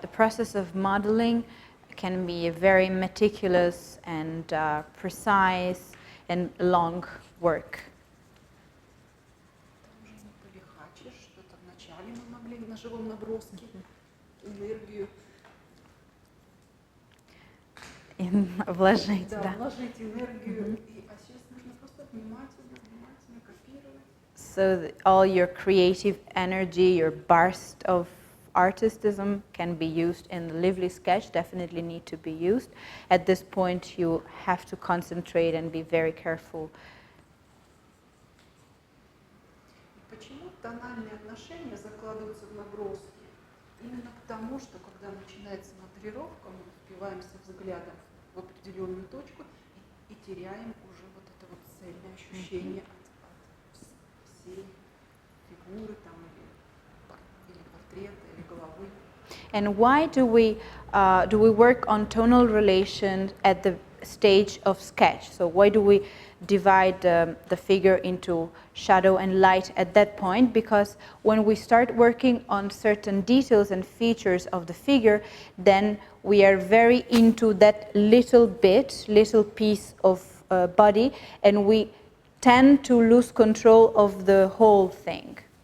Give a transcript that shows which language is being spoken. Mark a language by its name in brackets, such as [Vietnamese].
[English] The process of modeling can be a very meticulous and precise and long work. [Russian] Там уже не полихачишь, что-то вначале мы могли на живом наброске энергию Вложить, да. вложить энергию, а сейчас нужно просто внимательно копировать. [English] So all your creative energy, your burst of artistism can be used in the lively sketch, definitely need to be used. At this point you have to concentrate and be very careful. [Russian] И почему тональные отношения закладываются в наброски? Именно потому, что когда начинается моделировка, мы впиваемся взглядом в определенную точку и теряем уже вот это вот цельное ощущение от всей фигуры там, или портрета, или головы. [English] And why do we work on tonal relations at the stage of sketch? So why do we divide the figure into shadow and light at that point? Because when we start working on certain details and features of the figure, then we are very into that little piece of body, and we tend to lose control of the whole thing.